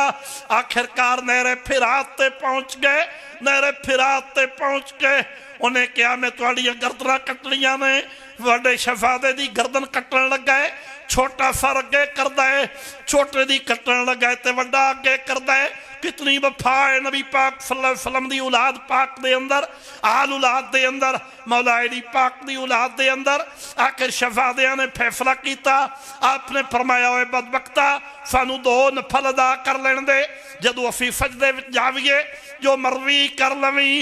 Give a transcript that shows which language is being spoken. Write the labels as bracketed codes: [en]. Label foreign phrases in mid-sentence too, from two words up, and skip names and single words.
[pa] ਆਖ਼ਿਰਕਾਰ ਨਹਿਰੇ ਫ਼ਿਰਾਤ ਤੇ ਪਹੁੰਚ ਗਏ। ਨਹਿਰੇ ਫ਼ਿਰਾਤ ਤੇ ਪਹੁੰਚ ਕੇ ਉਨ੍ਹੇਂ ਕਿਹਾ, ਮੈਂ ਤੁਹਾਡੀਆਂ ਗਰਦਨਾਂ ਕੱਟਣੀਆਂ ਨੇ। ਵੱਡੇ ਸ਼ਹਿਜ਼ਾਦੇ ਦੀ ਗਰਦਨ ਕੱਟਣ ਲੱਗਾ ਹੈ, ਛੋਟਾ ਸਾ ਅੱਗੇ ਕਰਦਾ ਹੈ, ਛੋਟੇ ਦੀ ਕੱਟਣ ਲੱਗਾ ਹੈ ਤੇ ਵੱਡਾ ਅੱਗੇ ਕਰਦਾ ਹੈ। ਕਿਤਨੀ ਵਫ਼ਾ ਹੈ ਨਬੀ ਪਾਕ [ar] صلى الله عليه وسلم [pa] ਦੀ ਔਲਾਦ ਪਾਕ ਦੇ ਅੰਦਰ, ਆਲ ਔਲਾਦ ਦੇ ਅੰਦਰ, ਮੌਲਾ ਅਲੀ ਪਾਕ ਦੀ ਔਲਾਦ ਦੇ ਅੰਦਰ। ਆਖ਼ਿਰ ਸ਼ਹਿਜ਼ਾਦਿਆਂ ਨੇ ਫ਼ੈਸਲਾ ਕੀਤਾ। ਆਪਨੇ ਫ਼ਰਮਾਇਆ, ਓਏ ਬਦਬਖ਼ਤਾ ਸਾਨੂੰ ਦੋ ਨਫ਼ਲ ਅਦਾ ਕਰ ਲੈਣ ਦੇ, ਜਦੋਂ ਅਸੀਂ ਸਜਦੇ ਵਿਚ ਜਾਵੀਏ ਜੋ ਮਰਜ਼ੀ ਕਰ ਲਵੀਂ।